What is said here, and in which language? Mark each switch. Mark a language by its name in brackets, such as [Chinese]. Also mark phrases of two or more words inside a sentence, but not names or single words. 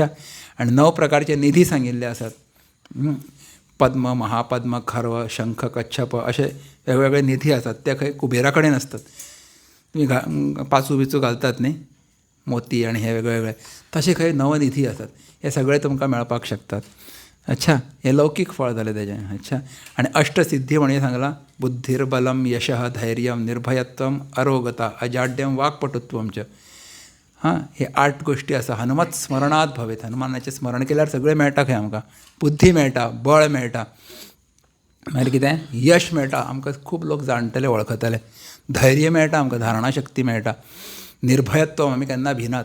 [Konkani] आनी 9 प्रकारचे निधी सांगिल्ले आसात. पद्म, महापद्म, खर्व, शंख, कच्छप असे वेगवेगळे निधी आसात. ते खंय कुबेरा कडेन आसतात. तुमी पांचू बिचू घालतात न्ही, मोती आनी हे वेगवेगळे, तशे खंय नवनिधी आसात. हे सगळे तुमकां मेळपाक शकतात. अच्छा. हे लौकीक फळ जालें तेजें. अच्छा. आनी अष्टसिद्धी म्हणजे सांगलां, [Sanskrit] बुद्धीर्बलम, यशः, धैर्यम, निर्भयत्वम, अरोगता, अजाड्यम, वाक्पटुत्वम च. [Konkani] हे 8 गोश्टी आसा. [Sanskrit] हनुमत स्मरणात भवेत. [Konkani] हनुमानाचें स्मरण केल्यार सगळें मेळटा खंय आमकां. बुद्धी मेळटा, बळ मेळटा, मागीर कितें, यश मेळटा, आमकां खूब लोक जाणटले वळखतले. धैर्य मेळटा, आमकां धारणा शक्ती मेळटा. निर्भयत्व, आमी केन्ना भिनात.